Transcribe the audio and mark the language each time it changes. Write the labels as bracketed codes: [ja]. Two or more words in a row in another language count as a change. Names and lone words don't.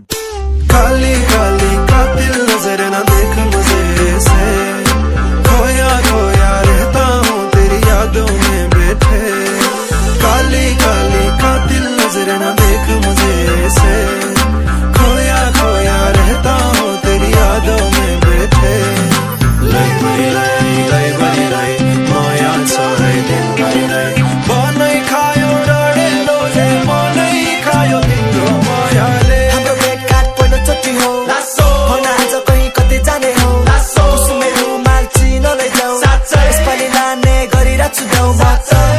[hi] काली काली कातिल नजर न देख मुझे से, खोया खोया रहता हूँ तेरी यादों में बैठे। काली काली कातिल नजर न देख मुझे से, खोया खोया रहता हूँ तेरी यादों में बैठे। [ne] लै भरी लै माया छ दिन भरी लै बनै खायो डढेलो जे मनै खायो तिम्रो मायाले। हाम्रो भेटघाट पहिलोचोटि हो, भन आज कहीँ कतै जाने हो, कुसुमे रुमाल चिन लैजाऊ, यसपालि लाने गरिरहेछु देऊ म त।